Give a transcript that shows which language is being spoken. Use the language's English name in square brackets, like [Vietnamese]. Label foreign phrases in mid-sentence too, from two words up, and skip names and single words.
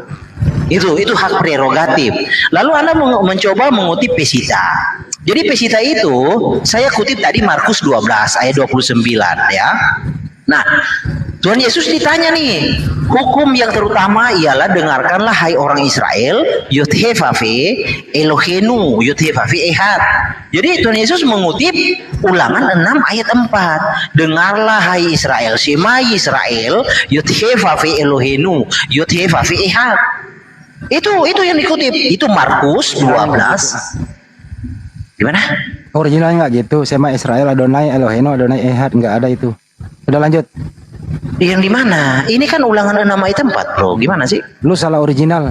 [Indonesian] Itu hak prerogatif. Lalu Anda mencoba mengutip Pesita. Jadi Pesita itu saya kutip tadi Markus 12 ayat 29 ya. Nah, Tuhan Yesus ditanya nih, hukum yang terutama ialah dengarkanlah hai orang Israel, [Hebrew] יוד־הא־ואו־הא אלהינו יוד־הא־ואו־הא אחד. [Indonesian] Jadi Tuhan Yesus mengutip Ulangan 6 ayat 4. Dengarlah hai Israel, [Hebrew] שמע ישראל יוד־הא־ואו־הא אלהינו יוד־הא־ואו־הא אחד. [Indonesian] Itu yang dikutip. Itu Markus 12. Gimana? Originalnya nggak gitu. [Hebrew] שמע ישראל אדני אלהינו אדני אחד, [Indonesian] nggak ada itu. Udah lanjut. Yang di mana? Ini kan ulangan 6 ayat 4, bro. Gimana sih? Lu salah original.